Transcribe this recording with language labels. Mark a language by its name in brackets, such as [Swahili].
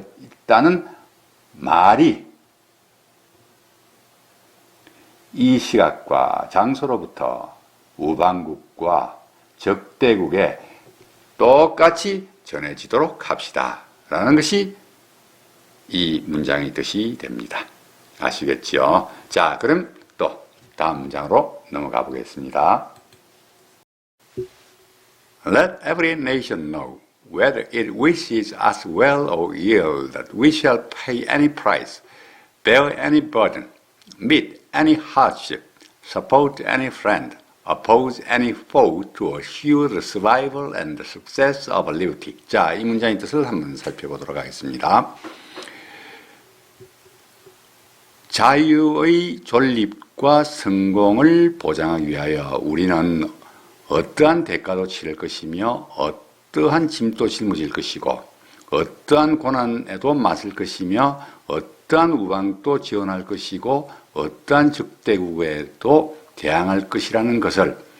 [Korean] 있다는 말이 이 시각과 장소로부터 우방국과 적대국에 똑같이 전해지도록 합시다. 라는 것이 이 문장의 뜻이 됩니다. 아시겠죠? 자, 그럼 또 다음 문장으로 넘어가 보겠습니다. [English] Let every nation know whether it wishes us well or ill that we shall pay any price, bear any burden, meet any hardship, support any friend, oppose any foe to assure the survival and the success of liberty. [Korean] 자, 이 문장의 뜻을 한번 살펴보도록 하겠습니다. 자유의 존립과 성공을 보장하기 위하여 우리는 어떠한 대가도 치를 것이며 어떠한 짐도 짊어질 것이고 어떠한 고난에도 맞설 것이며 어떠한 우방도 지원할 것이고 어떠한 적대국에도 대항할 것이라는 것을